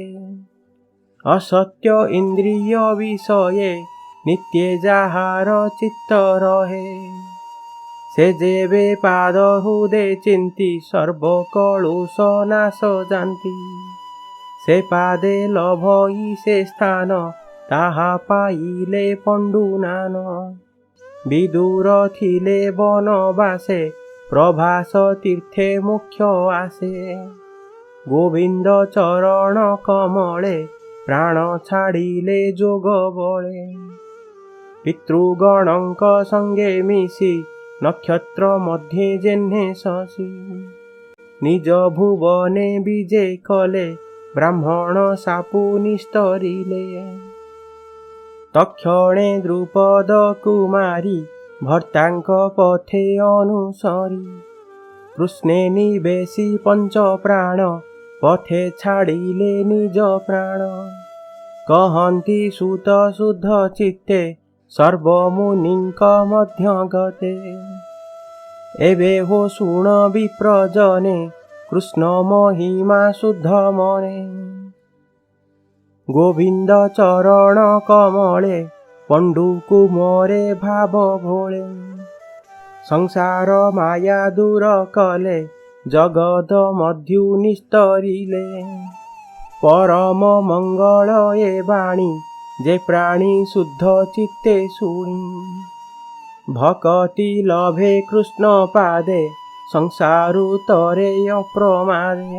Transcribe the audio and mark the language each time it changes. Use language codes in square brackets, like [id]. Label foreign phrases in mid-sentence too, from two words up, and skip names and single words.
[or] ଅସତ୍ୟ ଇନ୍ଦ୍ରିୟ ବିଷये ନିତ୍ୟ ଯାହାର ଚିତ୍ତ ରହେ। ସେ ଯେବେ ପାଦ ହୃଦେ ଚିନ୍ତି ସର୍ବ କଳୁଷ ନାଶ ଜାନ୍ତି। ସେ ପାଦେ ଲଭଇ ସେ ସ୍ଥାନ ତାହା ପାଇଲେ ପଣ୍ଡୁ ନାନ। ବିଦୁର ଥିଲେ ବନବାସେ ପ୍ରଭାସ ତୀର୍ଥେ ମୁଖ୍ୟ ଆସେ। ଗୋବିନ୍ଦ ଚରଣ କମଳେ ପ୍ରାଣ ଛାଡ଼ିଲେ ଯୋଗ ବଳେ। ପିତୃଗଣଙ୍କ ସଙ୍ଗେ ମିଶି ନକ୍ଷତ୍ର ମଧ୍ୟେ ଯେହ୍ନେ ଶଶି। ନିଜ ଭୁବନେ ବିଜେ କଲେ ବ୍ରାହ୍ମଣ ଶାପୁ ନିସ୍ତରିଲେ। ତକ୍ଷଣେ ଦ୍ରୁପଦ କୁମାରୀ ଭର୍ତ୍ତାଙ୍କ ପଥେ ଅନୁସରି। କୃଷ୍ଣେ ନିବେଶି ପଞ୍ଚ ପ୍ରାଣ ପଥେ ଛାଡ଼ିଲେ ନିଜ ପ୍ରାଣ। କହନ୍ତି ସୂତ ଶୁଦ୍ଧ ଚିତ୍ତେ ସର୍ବମୁନିଙ୍କ ମଧ୍ୟ ଗତେ। ଏବେ ହୋ ଶୁଣ ବିପ୍ରଜନେ କୃଷ୍ଣ ମହିମା ଶୁଦ୍ଧ ମନେ। ଗୋବିନ୍ଦ ଚରଣ କମଳେ ପଣ୍ଡୁ କୁମରେ ଭାବ ଭୋଳେ। ସଂସାର ମାୟା ଦୂର କଲେ ଜଗଦ ମଧ୍ୟୁ ନିସ୍ତରିଲେ। ପରମ ମଙ୍ଗଳ ଏ ବାଣୀ ଯେ ପ୍ରାଣୀ ଶୁଦ୍ଧ ଚିତ୍ତେ ଶୁଣି। ଭକ୍ତି ଲଭେ କୃଷ୍ଣ ପାଦେ ସଂସାରୁ ତରେ ଅପ୍ରମାଦେ।